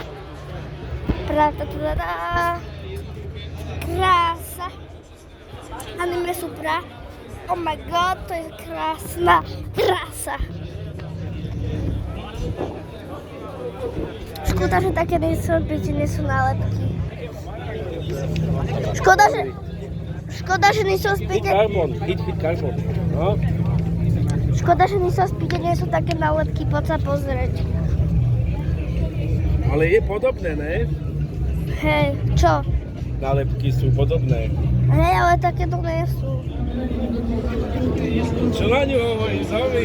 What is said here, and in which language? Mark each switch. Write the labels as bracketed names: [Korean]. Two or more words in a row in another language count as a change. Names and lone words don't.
[Slovak] Krása. Anime Supra. [English] Oh my god, [Slovak] to je krásna krása. Škoda, že také nejsou, byť nie sú nálepky. Škoda, že nejsou Hit spíte. [English] carbon, hit carbon. No. [Slovak] Škoda, že nejsou spíte, nie sú také nálepky, poď sa pozrieť. Ale je podobné, ne? Hej, čo? Nálepky sú podobné. Hej, ale také to nie sú. Čo na ňu hovoríš, Zomi?